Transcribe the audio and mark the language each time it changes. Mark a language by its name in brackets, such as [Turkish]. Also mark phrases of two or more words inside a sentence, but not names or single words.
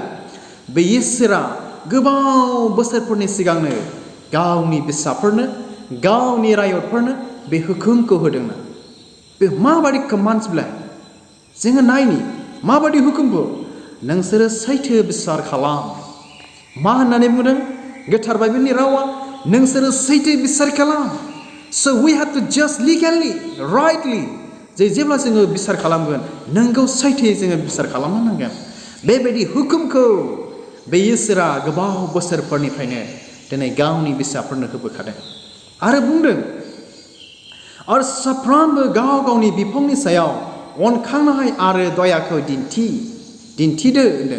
[Bodo] बे इसोरा गोबाव बोसोरफोरनि सिगांनो गावनि बिसाफोरनो गावनि रायतफोरनो बे हुकुमखौ होदोंना। बे माबादि कमान्ड्स बिलाय? जोङो नायनि माबादि हुकुमफोर। नोंसोरो सैथो बिसार खालाम। मा होननानै बुंदों गोथार बाइबेलनि रावा? नोंसोरो सैथो बिसार खालाम। [English] So we have to just legally, rightly, [Bodo] जेब्ला जोङो बिसार खालामगोन नोंगौ सैथोयै जोङो बिसार खालामनो नांगोन। बेबायदि हुकुमखौ बे इसोरा गोबाव बोसोरफोरनिफ्रायनो दिनै गावनि बिसाफोरनो होबोखादों आरो बुंदों आरो साफ्रोमबो गाव गावनि बिफंनि सायाव अनखांनाय आरो दयाखौ दिन्थिदो होनदों।